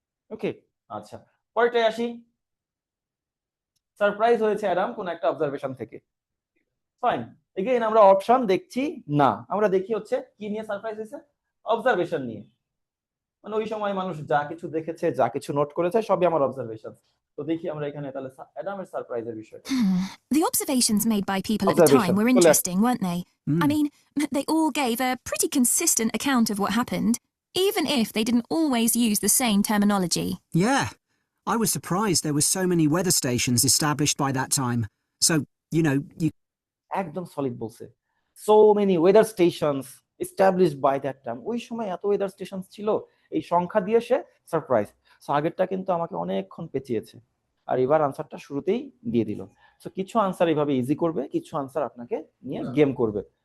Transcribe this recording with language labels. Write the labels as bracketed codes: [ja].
[bn] ওকে, আচ্ছা, পরেরটায় আসি। সারপ্রাইজ হয়েছে অ্যাডাম কোন একটা অবজারভেশন থেকে, ফাইন। এগেইন আমরা অপশন দেখছি না, আমরা দেখি হচ্ছে কি নিয়ে সারপ্রাইজ হয়েছে, অবজারভেশন নিয়ে। মানে ওই সময় মানুষ যা কিছু দেখেছে, যা কিছু নোট করেছে সবই আমার অবজারভেশন। তো দেখি আমরা এখানে তাহলে অ্যাডামের সারপ্রাইজের বিষয়টা। [en] The observations made by people at the Observation. time were Well, interesting, weren't they? Mm. I mean, they all gave a pretty consistent account of what happened, even if they didn't always use the same terminology. Yeah. I was surprised there were so many weather stations established by that time. So, you know, you [bn] একদম solid বলছে, [en] So many weather stations established by that time. [bn] ওই সময় এত weather station ছিল, এই সংখ্যা দিয়ে সে surprise. So আগেরটা কিন্তু আমাকে অনেকক্ষণ পেঁচিয়েছে, আর এবার আনসারটা শুরুতেই দিয়ে দিল। সো কিছু আনসার এইভাবে ইজি করবে, কিছু আনসার আপনাকে নিয়ে গেম করবে।